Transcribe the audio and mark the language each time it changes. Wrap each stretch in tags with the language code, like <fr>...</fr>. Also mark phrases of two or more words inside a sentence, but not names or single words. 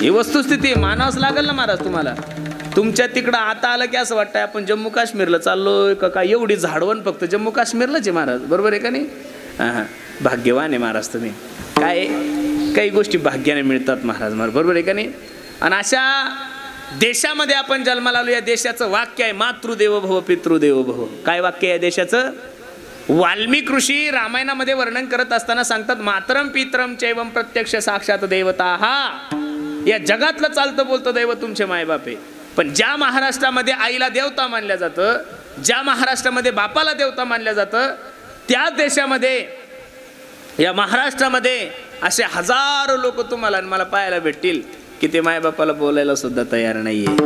<mr>ही वस्तुस्थिती मानावंच लागेल ना महाराज तुम्हाला. तुमच्या तिकडं आता आलं की असं वाटतंय आपण जम्मू काश्मीरला चाललोय का काय. एवढी झाडवण फक्त जम्मू काश्मीरलाच आहे महाराज. बरोबर आहे का नाही? हां, भाग्यवान आहे महाराज तुम्ही. काय काही गोष्टी भाग्याने मिळतात महाराज. बरोबर आहे का नाही? आणि अशा देशामध्ये आपण जन्माला आलो. या देशाचं वाक्य आहे</mr> <sa>मातृदेव भव पितृदेव भव.</sa> <mr>काय वाक्य आहे या देशाचं? वाल्मिक ऋषी रामायणामध्ये वर्णन करत असताना सांगतात</mr> <sa>मातरम पितरम चैवम प्रत्यक्ष साक्षात देवता.</sa> <mr>या जगातलं चालतं बोलतं दैव तुमचे मायबाप आहे. पण ज्या महाराष्ट्रामध्ये आईला देवता मानल्या जातं, ज्या महाराष्ट्रामध्ये बापाला देवता मानल्या जातं, त्या देशामध्ये या महाराष्ट्रामध्ये असे हजारो लोक तुम्हाला आणि मला पाहायला भेटतील की ते मायबापाला बोलायला सुद्धा तयार नाहीये.</mr>